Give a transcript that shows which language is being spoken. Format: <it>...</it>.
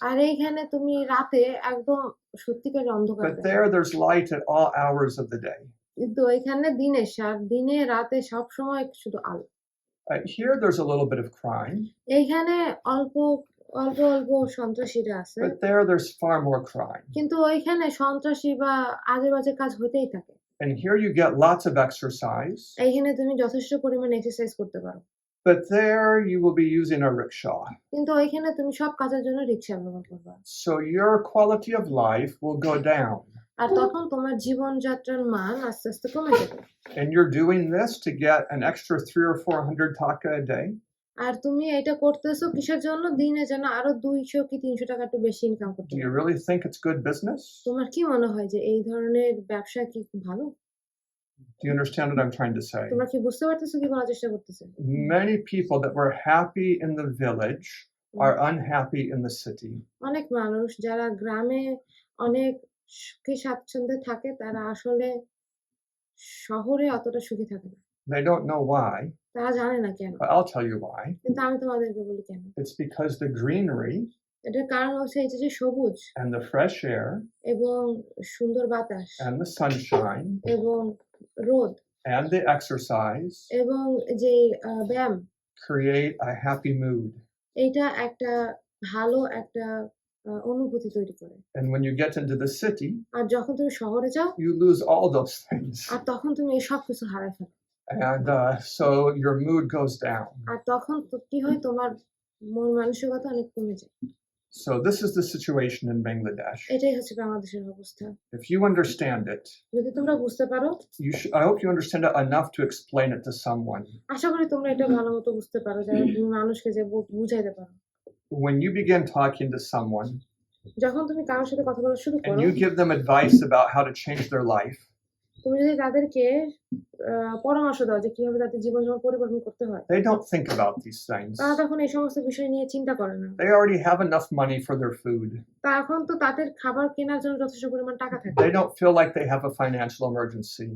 <bn>আর এইখানে তুমি রাতে একদম সত্যিকারের অন্ধকার</bn> <en>but</en> <bn>দেখো।</bn> <en>there's light at all hours of the day.</en> <bn>কিন্তু ওইখানে দিনে রাতে সব সময় শুধু আলো।</bn> <en>Here there's a little bit of crime,</en> <bn>এইখানে অল্প সন্ত্রাসীরা আছে,</bn> <en>but there's far more crime.</en> <bn>কিন্তু ওইখানে সন্ত্রাসী বা আজে বাজে কাজ হতেই থাকে।</bn> <en>And here you get lots of exercise,</en> <bn>এইখানে তুমি যথেষ্ট পরিমাণে এক্সারসাইজ করতে পারো,</bn> <en>but there you will be using a rickshaw.</en> <bn>কিন্তু ওইখানে তুমি সব কাজের জন্য রিক্সা ব্যবহার করবা।</bn> <en>So your quality of life will go down.</en> <bn>আর তখন তোমার জীবনযাত্রার মান আস্তে আস্তে কমে যাবে।</bn> <en>And you're doing this to get an extra 300 or 400 taka a day.</en> <bn>আর তুমি এটা করতেছো কিসের জন্য? দিনে যেন আরো 200 কি 300 টাকা একটু বেশি ইনকাম করতে</bn> <en>Do you</en> <bn>পারো।</bn> <en>really think it's good business?</en> <bn>তোমার কি মনে হয় যে এই ধরনের ব্যবসা কি ভালো?</bn> <en>Do you understand what I'm trying to say?</en> <bn>তোমরা কি বুঝতে পারতেছো কি বলার চেষ্টা করতেছে?</bn> <en>Many people that were happy in the village are unhappy in the city.</en> <bn>অনেক মানুষ যারা গ্রামে অনেক সুখে স্বাচ্ছন্দ্যে থাকে, তারা আসলে শহরে অতটা সুখী থাকে না।</bn> <en>They don't know why,</en> <bn>তারা জানে না কেন।</bn> <en>but I'll tell you why.</en> <bn>কিন্তু আমি তোমাদেরকে বলি কেন।</bn> <en>It's because the greenery</en> <bn>এটার কারণ হচ্ছে এই যে সবুজ</bn> <en>and the fresh air</en> <bn>এবং সুন্দর বাতাস</bn> <en>and the sunshine</en> <bn>এবং রোদ</bn> <en>and the exercise</en> <bn>এবং যে ব্যায়াম,</bn> <en>create a happy mood.</en> <bn>এইটা একটা ভালো একটা অনুভূতি তৈরি করে।</bn> <en>And when you get into the city,</en> <bn>আর যখন তুমি শহরে যাও,</bn> <en>you lose all those things.</en> <bn>আর তখন তুমি এই সব কিছু হারায় ফেলো।</bn> <en>And so your mood goes down.</en> <bn>আর তখন কি হয়, তোমার মন মানসিকতা অনেক কমে যায়।</bn> <en>So this is the situation in Bangladesh.</en> <bn>এটাই হচ্ছে বাংলাদেশের অবস্থা।</bn> <en>If you understand it,</en> <bn>যদি তোমরা বুঝতে পারো,</bn> <en>I hope you understand it enough to explain it to someone.</en> <bn>আশা করি তোমরা এটা ভালো মতো বুঝতে পারো, যাতে তুমি মানুষকে যে বুঝাইতে পারো।</bn> <en>When you begin talking to someone</en> <bn>যখন তুমি কারোর সাথে কথা বলা শুরু করো,</bn> <en>and you give them advice about how to change their life,</en> <bn>তুমি যদি তাদেরকে পরামর্শ দাও যে কিভাবে তাদের জীবনযাপন পরিবর্তন করতে হয়,</bn> <en>they don't think about these things.</en> <bn>তারা তখন এই সমস্ত বিষয় নিয়ে চিন্তা করে না।</bn> <en>They already have enough money for their food.</en> <bn>তখন তো তাদের খাবার কেনার জন্য যথেষ্ট পরিমাণ টাকা থাকে।</bn> <en>They don't feel like they have a financial emergency.</en>